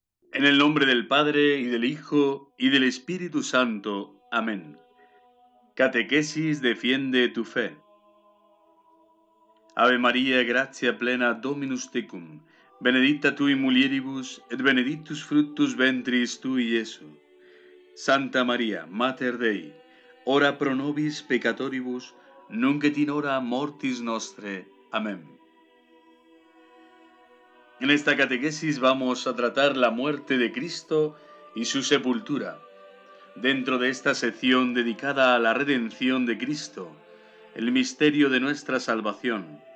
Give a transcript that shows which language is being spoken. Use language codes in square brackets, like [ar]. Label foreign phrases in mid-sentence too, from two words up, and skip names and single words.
[es] En el nombre del Padre, y del Hijo, y del Espíritu Santo. Amén. Catequesis defiende tu fe. [la] Ave María, gratia plena, Dominus tecum, benedicta tui mulieribus, et benedictus fructus ventris tui, Iesu. Santa María, Mater Dei, ora pro nobis peccatoribus, nunc et in hora mortis nostre. Amén. [es] En esta catequesis vamos a tratar la muerte de Cristo y su sepultura. Dentro de esta sección dedicada a la redención de Cristo, el misterio de nuestra salvación.